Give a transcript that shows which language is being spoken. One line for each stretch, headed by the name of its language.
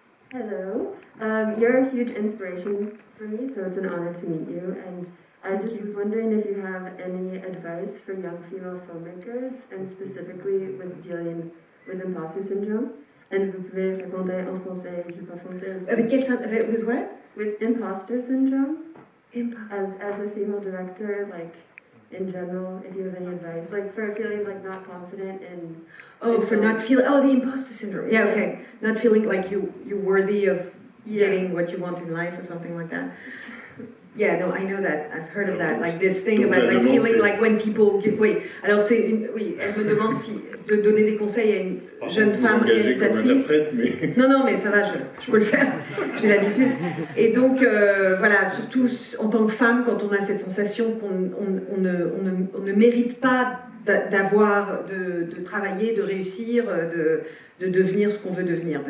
English: Hello, you're a huge inspiration for me, so it's an honor to meet you. And I just was wondering if you have any advice for young female filmmakers, and specifically with dealing with imposter syndrome. And
French: vous pouvez répondre en français, je parle français aussi.
English: With what? With imposter syndrome, Imposter. as a female director, like in general, if you have any advice, like for feeling like not confident in. Oh, for not feeling, the imposter syndrome. Yeah, okay. Not feeling like you're worthy of getting what you want in life or something like that. Yeah, no, I know that. I've heard of that. Like this thing about like feeling like when people give.
French: Oui, alors oui, elle me demande si de donner des conseils à une jeune femme réalisatrice. Non, mais ça va, je peux le faire. J'ai l'habitude. Et donc, voilà, surtout en tant que femme, quand on a cette sensation qu'on ne mérite pas d'avoir, de travailler, de réussir, de devenir ce qu'on veut devenir.